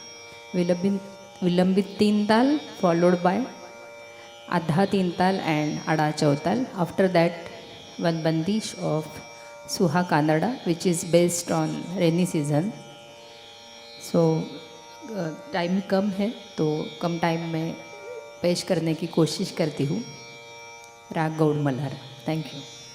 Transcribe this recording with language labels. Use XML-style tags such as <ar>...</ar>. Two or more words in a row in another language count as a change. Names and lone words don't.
<en>Vilambit Tintal followed by Adha Tintal and Ada Chautal. After that, one bandish of Suha Kannada, which is based on rainy season.</en> <hi>सो टाइम कम है तो कम टाइम में पेश करने की कोशिश करती हूँ. राग गौड़ मल्हार.</hi> <en>thank you.</en>